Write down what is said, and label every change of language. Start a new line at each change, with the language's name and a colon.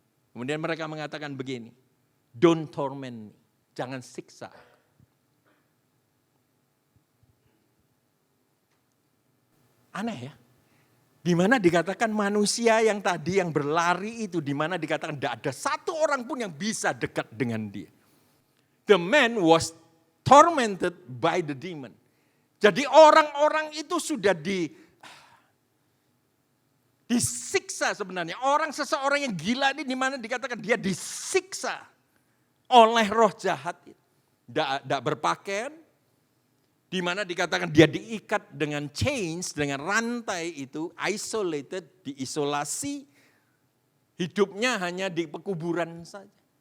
Indonesian: Kemudian mereka mengatakan begini,
English: don't torment me,
Indonesian: jangan siksa. Aneh ya, di mana dikatakan manusia yang tadi yang berlari itu, di mana dikatakan tidak ada satu orang pun yang bisa dekat dengan dia.
English: The man was tormented by the demon.
Indonesian: Jadi orang-orang itu sudah disiksa sebenarnya. Seseorang yang gila ini di mana dikatakan dia disiksa oleh roh jahat. Tidak berpakaian, di mana dikatakan dia diikat dengan chains, dengan rantai itu, isolated, diisolasi, hidupnya hanya di pekuburan saja.